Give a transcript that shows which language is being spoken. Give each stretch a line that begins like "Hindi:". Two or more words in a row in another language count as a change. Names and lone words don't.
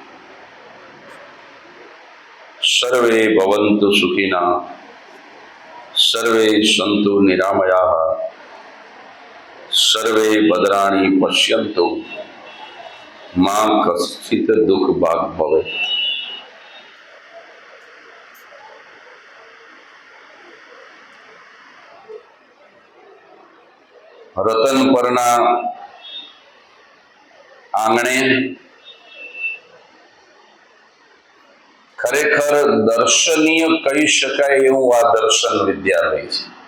Sanskrit: सर्वे भवन्तु सुखिनः सर्वे सन्तु निरामयाः सर्वे भद्राणि पश्यन्तु मा कश्चित् दुःखभाग् भवेत्।
Gujarati: રતનપરના આંગણે ખરેખર દર્શનીય કહી શકાય એવું આ દર્શન વિદ્યાલય છે.